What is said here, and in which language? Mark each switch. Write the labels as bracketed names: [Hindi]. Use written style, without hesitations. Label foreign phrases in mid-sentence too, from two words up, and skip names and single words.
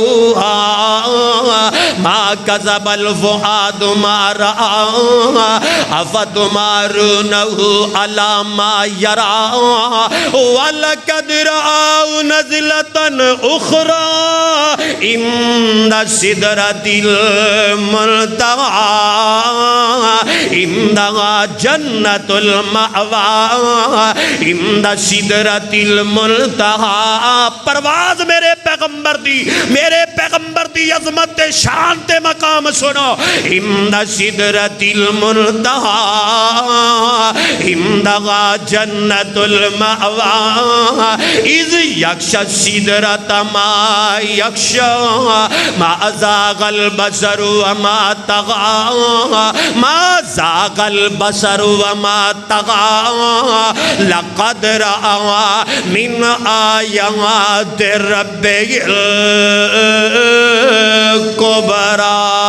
[Arabic] أوحى ما كذب الفؤاد ما رأى أفتمارونه على ما يرى ولقد رأوا نزلة أخرى عند سدرة المنتهى عندها جنة المأوى عند سدرة المنتهى [Punjabi] پرواز میرے پیغمبر دی عظمت شان تے مقام سنو [Arabic] عند سدرة المنتهى عندها جنة المأوى إذ يغشى السدرة ما يغشى ما زاغ البصر وما طغى ما زاغ البصر وما طغى لقد رأى من آيات ربه الكبرى